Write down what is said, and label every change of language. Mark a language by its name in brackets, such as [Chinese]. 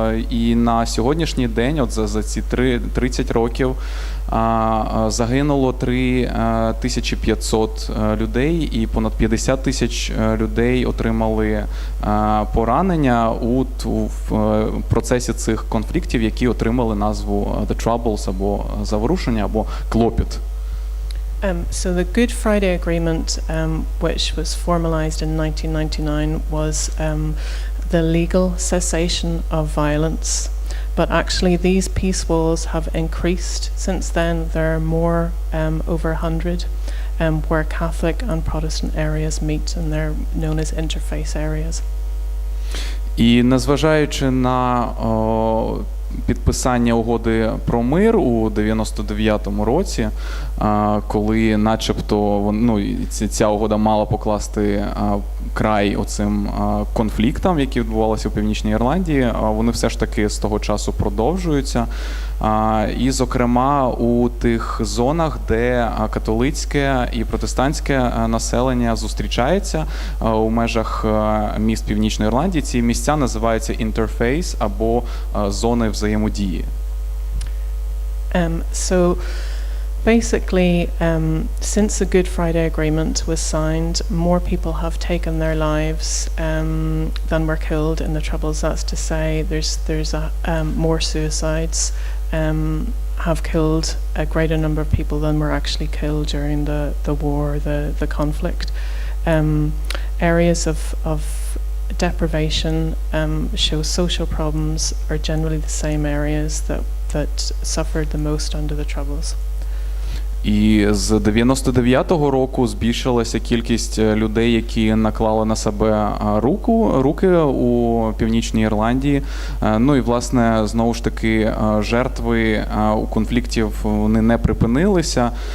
[Ukrainian] І на сьогоднішній день, от за ці 30 років, загинуло 3500 людей, і понад 50 тисяч людей отримали поранення у процесі цих конфліктів, які отримали назву The Troubles, або заворушення, або клопіт. [English] So the Good Friday Agreement, which was formalized in 1999, was the legal cessation of violence. But actually these peace walls have increased since then. There are more, over 100, where Catholic and Protestant areas meet, and they're known as interfaith areas. [Ukrainian] І незважаючи на підписання угоди про мир у 99-му році, коли начебто ця угода мала покласти край оцим конфліктам, які відбувалися у Північній Ірландії, вони все ж таки з того часу продовжуються. І, зокрема, у тих зонах, де католицьке і протестантське населення зустрічається у межах міст Північної Ірландії, ці місця називаються interface або зони взаємодії. [English] So basically, since the Good Friday Agreement was signed, more people have taken their lives than were killed in the Troubles. That's to say, there's more suicides have killed a greater number of people than were actually killed during the war, the conflict. Areas of deprivation show social problems are generally the same areas that suffered the most under the Troubles. [Ukrainian] І з 99-го року збільшилася кількість людей, які наклали на себе руки у Північній Ірландії. Ну і, власне, знову ж таки, жертви у конфліктів вони не припинилися.